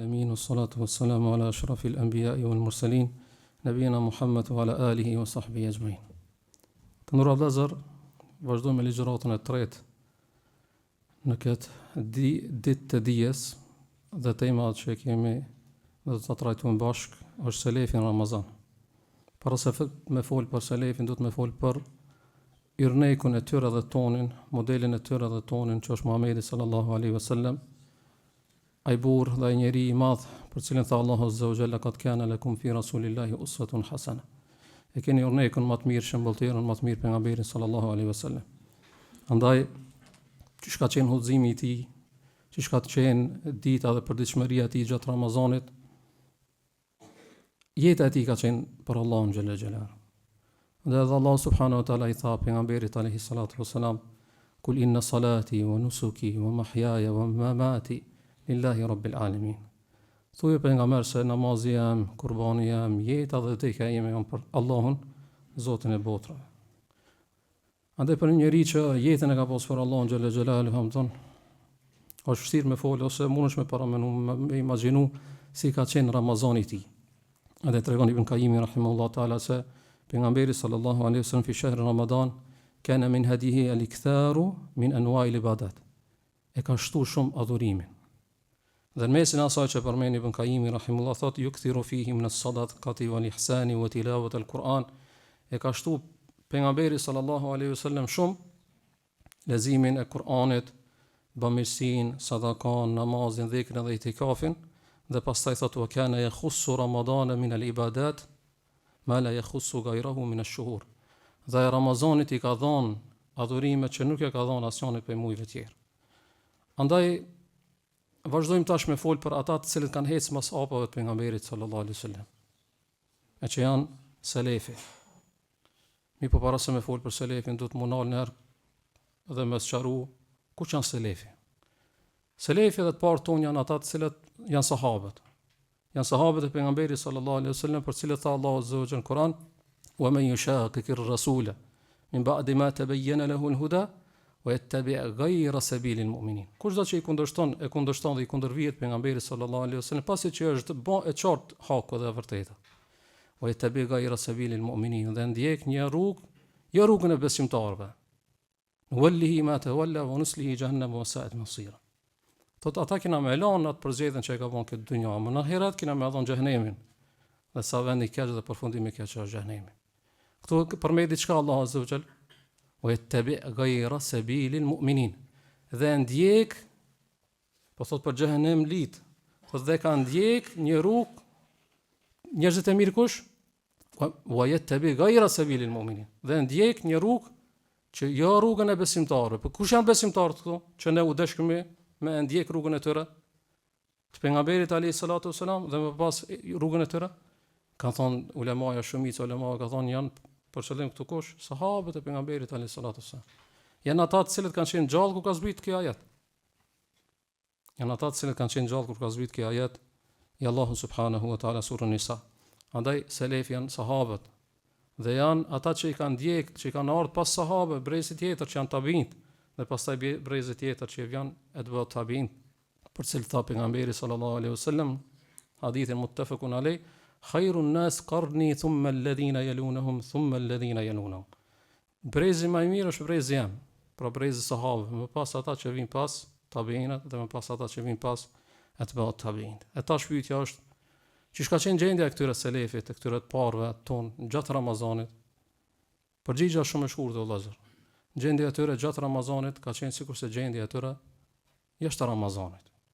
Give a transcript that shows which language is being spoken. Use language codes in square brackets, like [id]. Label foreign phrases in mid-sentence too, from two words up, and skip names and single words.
[ar] والصلاة والسلام على أشرف الأنبياء والمرسلين، نبينا محمد وعلى آله وصحبه أجمعين. [sq] Të nderuar vëllezër, vazhdojmë me ligjëratën e tretë në këtë ditë të dijes dhe temat që kemi dhe të trajtojmë bashkë është selefi në Ramazan. Para se me fol për selefin, do të me fol për irnekun e tyre dhe tonin, modelin e tyre dhe tonin që është Muhamedi [ar] صلى الله عليه وسلم. [sq] Ai burr dhe ai njeri i madh për cilin tha Allahu [ar] عز وجل قد كان لكم في رسول الله أسوة حسنة. [sq] E keni irnekun më të mirë, shembulltirën më të mirë pejgamberin [ar] صلى الله عليه وسلم. [sq] Andaj çish ka qenë udhëzimi i tij, çish ka qenë dita dhe përditshmëria e tij gjatë Ramazanit, jeta e tij ka qenë për Allahun [ar] جل جلاله. [sq] Dhe Allah [ar] سبحانه وتعالى [sq] i tha pejgamberit [ar] عليه الصلاة والسلام: "قل إن صلاتي ونسكي ومحياي ومماتي لله رب العالمين." [sq] Thuaj pejgamber se namazi jam, kurbani jam, jeta dhe vdekja ime janë për Allahun, Zotin e botrave. Andaj për një njeri që jetën e ka pasur për Allahun [ar] جل جلاله, [sq] hamdon, është vështirë me fol ose mundesh me paramenu, me imagjinu si ka qenë Ramazani i tij. Andaj tregon Ibn Qayyim [ar] رحمه الله تعالى [sq] se pejgamberi [ar] صلى الله عليه وسلم في شهر رمضان كان من هذه الإكثار من أنواع العبادات. [sq] E ka shtu shumë adhurimin. Dhe në mesin asaj që përmend Ibn Qayyim rahimahullahu thotë [ar] يكثر فيه من الصدقة والإحسان وتلاوة القرآن. [sq] E ka shtu pejgamberi [ar] صلى الله عليه وسلم [sq] shumë lezimin e Kur'anit, bamirësinë, sadakan, namazin, dhikrin dhe itikafin, dhe pastaj thotë [ar] وكان يخص رمضان من العبادات ما لا يخص غيره من الشهور. [sq] Dhe Ramazanit i ka dhënë adhurime që nuk e ka dhënë asnjëri prej muajve tjerë. Andaj vazhdojmë tash me fol për ata të cilët kanë ecë mas hapave të pejgamberit [ar] صلى الله عليه وسلم, [sq] e që janë selefi. Mi po para se me fol për selefin, do të munal nërë dhe me sqaru ku që janë selefi. Selefi dhe të parë tonë janë ata të cilët janë sahabët. Janë sahabët e pejgamberit [ar] صلى الله عليه وسلم, [sq] për cilët tha Allahu [ar] عز وجل [sq] në Kur'an: [ar] "ومن يشاقق الرسول من بعد ما تبين له الهدى ويتبع غير سبيل المؤمنين." [sq] Kushdo që i kundërshton dhe i kundërvihet pejgamberit [ar] صلى الله عليه وسلم [sq] pasi që është e qartë haku dhe e vërteta. [ar] ويتبع غير سبيل المؤمنين, [sq] dhe ndjek një rrugë, jo rrugën e besimtarëve. [ar] والله ما تولى ونصله جهنم وساءت مصيرا. [sq] Thot ata kena me lanë atë përzgjedhjen që e ka bën këtë dynjë, më në ahiret kena me dhënë xhenemin. Dhe sa vend i keq dhe përfundimi i keq është xhenemi. Këtu përmend diçka Allahu [ar] عز وجل: "ويتبع غير سبيل المؤمنين." [sq] Dhe ndjek, po thot për xhenem lit, po dhe ka ndjek një rrugë njerëzit e mirë kush? [ar] ويتبع غير سبيل المؤمنين. [sq] Dhe ndjek një rrugë që jo rrugën e besimtarëve. Po kush janë besimtarët këtu që ne u dashkëmi me ndjek rrugën e tyre? Të pejgamberit [ar] عليه الصلاة والسلام [sq] dhe më pas rrugën e tyre? Ka thonë ulemaja, shumica ulemaja ka thonë janë për qëllim këtu kush? Sahabët e pejgamberit [ar] عليه الصلاة والسلام. [sq] Janë ata të cilët kanë qenë gjallë kur ka zbritur kjo ajet. Janë ata të cilët kanë qenë gjallë kur ka zbritur kjo ajet i Allahu [ar] سبحانه وتعالى [sq] surën Nisa. Andaj selefi janë sahabët dhe janë ata që i kanë ndjek, që i kanë ardhur pas sahabëve, brezit tjetër që janë tabiint, dhe pastaj brezit tjetër që janë [ar] أتباع التابعين, [sq] për cilët tha pejgamberi [ar] صلى الله عليه وسلم [sq] hadithin [ar] متفق عليه: "خير الناس قرني ثم الذين يلونهم ثم الذين يلونهم." [sq] Brezi më i mirë është brezi jam, pra brezi sahabëve, më pas ata që vijnë pas tabiinat dhe më pas ata që vijnë pas [ar] أتباع التابعين. [sq] E tash pyetja është: çish ka qenë gjendja e këtyre selefit, e këtyre të parëve ton gjatë Ramazanit? Përgjigjja shumë e shkurtër o vëllezër. Gjendja e tyre gjatë Ramazanit ka qenë sikur se gjendja e tyre jashtë Ramazanit.